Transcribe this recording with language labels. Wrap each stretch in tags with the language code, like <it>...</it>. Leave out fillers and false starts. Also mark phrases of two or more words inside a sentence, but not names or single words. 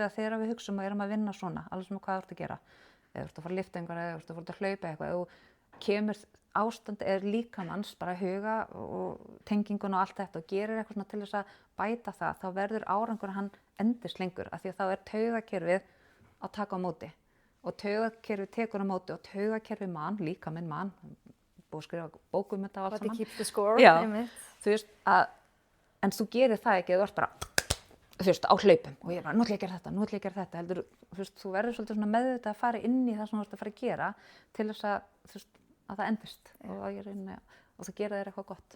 <is>að þegar við hugsum og erum að vinna svona, alveg sem hvað þú ert að gera, eða þú ert að fara að lyfta einhverja, eða þú ert að fara að hlaupa eitthvað, og kemur ástand líkamanns, bara huga og tengingun og allt þetta og gerir eitthvað svona til þess að bæta það, þá verður árangur hann endist lengur, af því að þá er taugakerfið að taka á móti og taugakerfið tekur á móti og taugakerfið líkaminn búið að skrifa bókum þetta og allt saman.</is> <en>What keeps the score.</en> <is>Já, þú veist en þú gerir það ekki, þú ert bara þú veist, á hlaupum og ég bara, nú ætla ég að gera þetta, heldur, þú veist, þú verður svolítið svona meðvitað að fara inn í það sem þú ert að fara að gera til þess að, þú veist, að það endist og það gera þér eitthvað gott.</is>